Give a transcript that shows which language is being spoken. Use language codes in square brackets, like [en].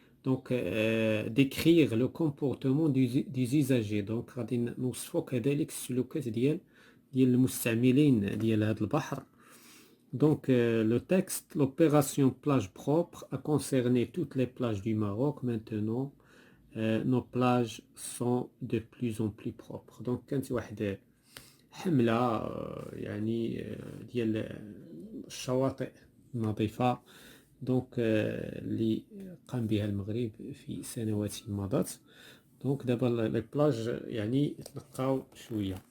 [fr] Donc, décrire le comportement des usagers. [ar] Donc, غادي نوصفوا كذلك السلوكات ديال المستعملين ديال هذا البحر. [fr] Donc, le texte, l'opération plage propre a concerné toutes les plages du Maroc. Maintenant, nos plages sont de plus en plus propres. [ar] Donc, كانت واحد حملة يعني ديال الشواطئ النظيفة. دونك اللي قام بها المغرب في سنوات مضت. دونك دابا لي بلاج يعني تنقاو شويه.